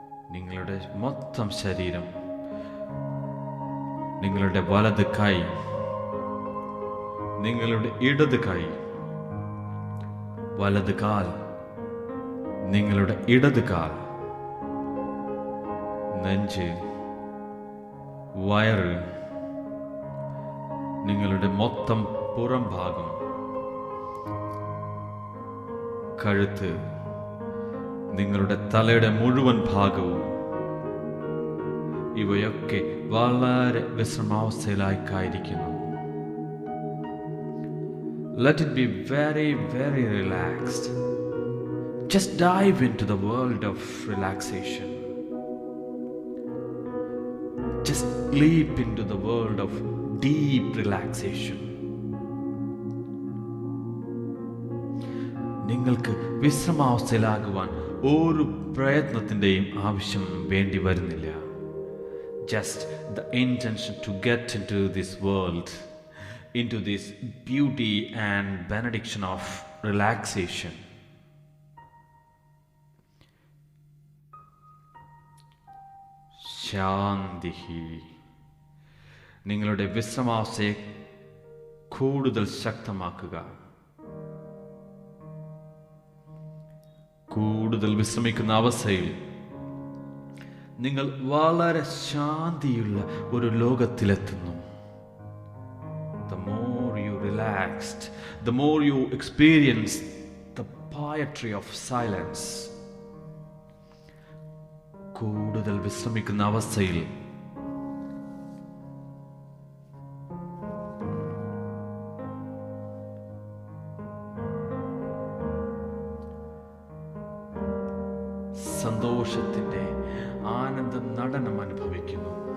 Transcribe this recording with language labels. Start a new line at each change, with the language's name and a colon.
Malayalam: നിങ്ങളുടെ മൊത്തം ശരീരം, നിങ്ങളുടെ വലത് കൈ, നിങ്ങളുടെ ഇടത് കൈ, വലത് കാൽ, നിങ്ങളുടെ ഇടത് കാൽ, നെഞ്ച്, വയറ്, നിങ്ങളുടെ മൊത്തം പുറം ഭാഗം, കഴുത്ത്, നിങ്ങളുടെ തലയുടെ മുഴുവൻ ഭാഗവും, ഇവയൊക്കെ വളരെ വിശ്രമാവസ്ഥയിലായിരിക്കുന്നു.
English: Let it be very, very relaxed. Just dive into the world of relaxation. Just leap into the world of deep relaxation.
Malayalam: നിങ്ങൾക്ക് വിശ്രമാവസ്ഥയിലാകുവാൻ ഒരു പ്രയത്നത്തിൻ്റെയും ആവശ്യം വേണ്ടി വരുന്നില്ല.
English: Just the intention to get into this world, into this beauty and benediction of relaxation.
Malayalam: ശാന്തി. നിങ്ങളുടെ വിശ്രമാവസ്ഥയെ കൂടുതൽ ശക്തമാക്കുക. കൂടുതൽ വിശ്രമിക്കുന്ന അവസ്ഥയിൽ നിങ്ങൾ വളരെ ശാന്തിയുള്ള ഒരു ലോകത്തിലെത്തുന്നു.
English: The more you relaxed, the more you experience the poetry of silence.
Malayalam: കൂടുതൽ വിശ്രമിക്കുന്ന അവസ്ഥയിൽ സന്തോഷത്തിന്റെ ആനന്ദ നടനം അനുഭവിക്കുന്നു.